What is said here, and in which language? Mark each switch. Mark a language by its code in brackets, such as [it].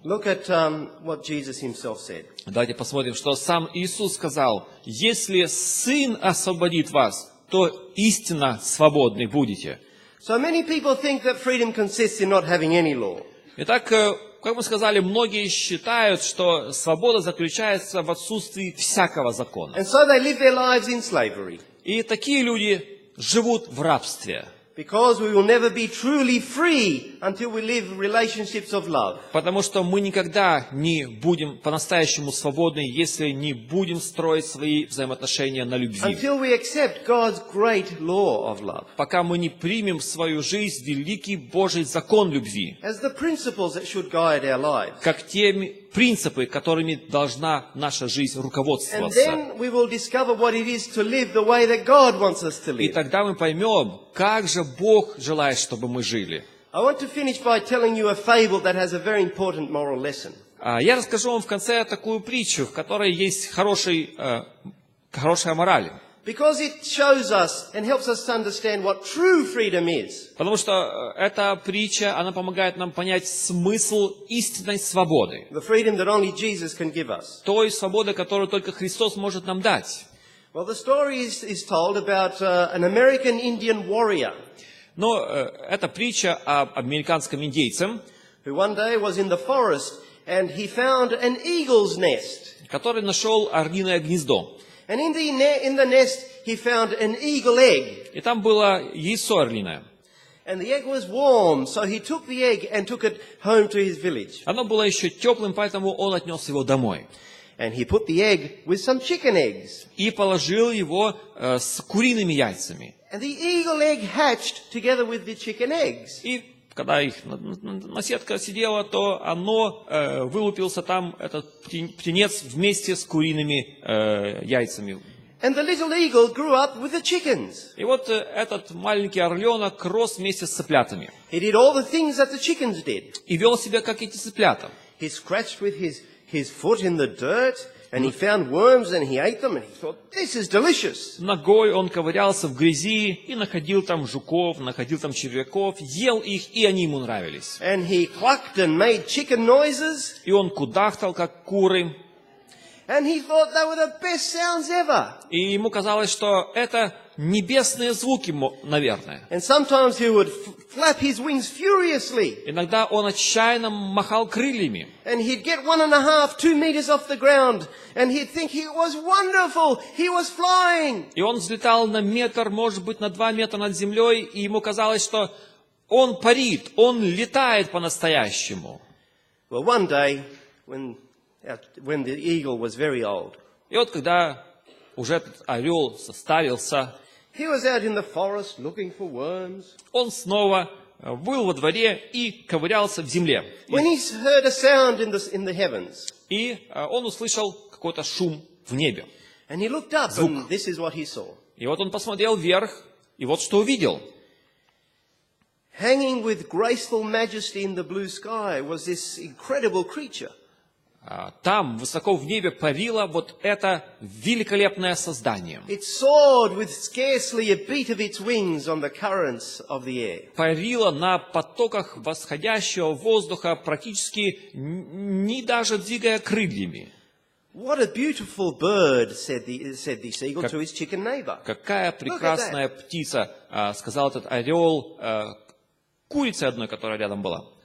[en] Look at what Jesus himself said. [ru] Давайте посмотрим, что сам Иисус сказал: «Если Сын освободит вас, то истинно свободны будете». [en] So many people think that freedom consists in not having any law. [ru] Итак, как мы сказали, многие считают, что свобода заключается в отсутствии всякого закона. [en] And so they live their lives in slavery. [ru] И такие люди живут в рабстве, [en] Because we will never be truly free until we live relationships of love. [ru] потому что мы никогда не будем по-настоящему свободны, если не будем строить свои взаимоотношения на любви. [en] Until we accept God's great law of love [ru] Пока мы не примем в свою жизнь великий Божий закон любви, [en] as the principles that should guide our lives. [ru] как те принципы, которыми должна наша жизнь [en] And [ru] руководствоваться. [en] then we will discover what it is to live the way that God wants us to [ru] И тогда мы поймем, как же Бог желает, чтобы мы жили. [en] I want to finish by telling you a fable that has a very important moral lesson. [ru] Я расскажу вам в конце такую притчу, в которой есть хорошая мораль. [en] Because it shows us and helps us to understand what true freedom is. [ru] Потому что эта притча, она помогает нам понять смысл истинной свободы. [en] The freedom that only Jesus can give us. [ru] Той свободы, которую только Христос может нам дать. [en] Well, the story is told about an American Indian warrior [ru] Но это притча об американском индейце, [en] who one day was in the forest and he found an eagle's nest. [ru] который нашел орлиное гнездо. [en] And in the nest he found an eagle egg. [ru] И там было яйцо орлиное. [en] And the egg was warm, so he took the egg and took it home to his village. [ru] Оно было еще теплым, поэтому он отнес его домой. [en] And he put the egg with some chicken eggs. [ru] И положил его с куриными яйцами. [en] And the eagle egg hatched together with the chicken eggs. [ru] И когда их наседка сидела, то оно вылупился там, этот птенец, вместе с куриными яйцами. [en] And the little eagle grew up with the chickens. [ru] И вот этот маленький орленок рос вместе с цыплятами. [en] He did all the things that the chickens did. [ru] И вел себя, как эти цыплята. [en] He scratched with his foot in the dirt, and he found worms and he ate them, and he thought, this is delicious. [ru] Ногой он ковырялся в грязи и находил там жуков, находил там червяков, ел их, и они ему нравились. [en] And he clucked and made chicken noises, [ru] И он кудахтал, как куры. [en] and he thought they were the best sounds ever. [ru] И ему казалось, что это небесные звуки, наверное. [en] And sometimes he would flap his wings furiously. [ru] Иногда он отчаянно махал крыльями. [en] And he'd get 1.5, 2 meters off the ground. And he'd think it was wonderful. He was flying. [ru] И он взлетал на метр, может быть, на 2 метра над землей, и ему казалось, что он парит, он летает по-настоящему. [en] Well, one day, when the eagle was very old, [ru] И вот когда уже этот орел состарился, [en] he was out in the forest looking for worms. [ru] он снова был во дворе и ковырялся в земле. [en] When he heard a sound in the heavens, [ru] И он услышал какой-то шум в небе. [en] and he looked up, and this is what he saw. [ru] И вот он посмотрел вверх, и вот что увидел. [en] Hanging with graceful majesty in the blue sky was this incredible creature. [ru] Там, высоко в небе, парило вот это великолепное создание. [en] It soared with scarcely a beat of its wings on the currents of the air. [ru] Парило на потоках восходящего воздуха, практически не даже двигая крыльями. [en] What a beautiful bird, said this eagle to his chicken neighbor. [ru] Какая прекрасная птица, сказал этот орел курице одной, которая рядом была.